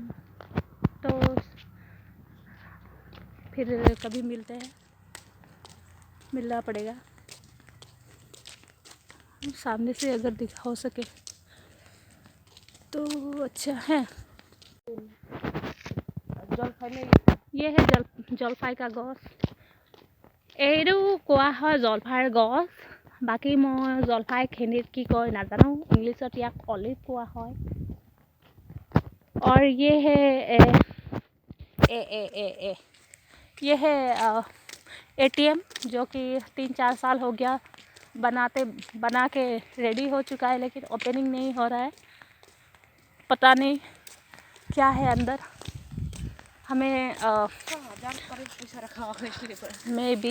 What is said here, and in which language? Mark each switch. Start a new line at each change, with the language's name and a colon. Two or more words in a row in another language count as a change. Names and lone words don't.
Hindi: तो फिर कभी मिलते हैं, मिलना पड़ेगा सामने से अगर दिखा हो सके तो अच्छा है। ये है जलफाई का गछ।
Assamese: এইটো কোৱা হয় জলফাইৰ গছ, বাকী মই জলফাই খেনিত কি কয় নাজানো, इंग्लिशत ইয়াক অলিভ কোৱা হয়।
Hindi: और ये है ये है ATM, जो कि 3-4 साल हो गया बना के रेडी हो चुका है, लेकिन ओपनिंग नहीं हो रहा है। पता नहीं क्या है अंदर, हमें पैसा रखा
English: may be.